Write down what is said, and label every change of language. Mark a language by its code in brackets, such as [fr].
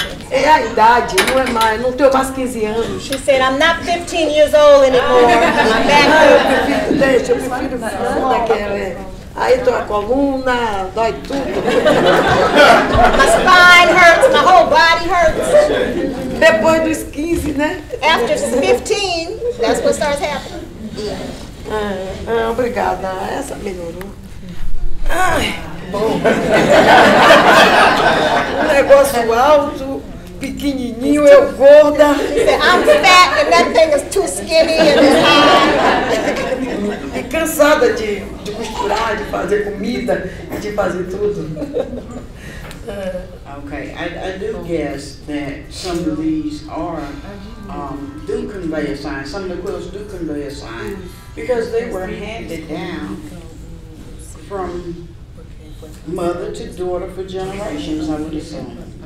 [pt] É a idade, não é mais, não tenho mais 15 anos. [en] She said, I'm not 15 years old anymore. I'm back to... [pt] Deixa, eu prefiro daquela. Aí tô a coluna, dói tudo. [en] My spine hurts, my whole body hurts. [pt] Depois dos 15, né? [en] After 15, that's what starts happening. [pt] Obrigada, essa melhorou. Ai, bom. Um negócio alto, pequenininho, eu gorda. [en] I'm fat and that thing is too skinny and high. [pt] E cansada de costurar, de fazer comida e de fazer tudo. [en] Okay, I do guess that some of these are, do convey a sign, some of the quilts do convey a sign, because they were handed down from mother to daughter for generations, I would assume.